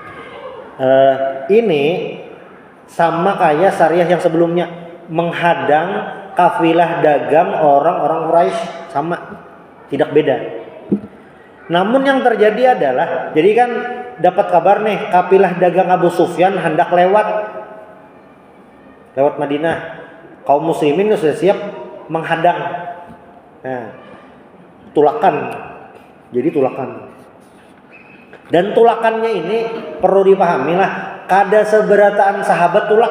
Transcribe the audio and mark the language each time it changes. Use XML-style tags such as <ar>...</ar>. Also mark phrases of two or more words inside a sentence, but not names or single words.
<id>Ini sama kayak syariah yang sebelumnya, menghadang kafilah dagang orang-orang Quraisy, sama, tidak beda. Namun yang terjadi adalah, jadi kan dapat kabar nih, kafilah dagang Abu Sufyan hendak lewat Madinah. Kaum muslimin sudah siap menghadang. Nah, tulakan. Jadi tulakan. Dan tulakannya ini perlu dipahami lah,</id> <bjn>kada seberataan</bjn> <id>sahabat tulak.</id>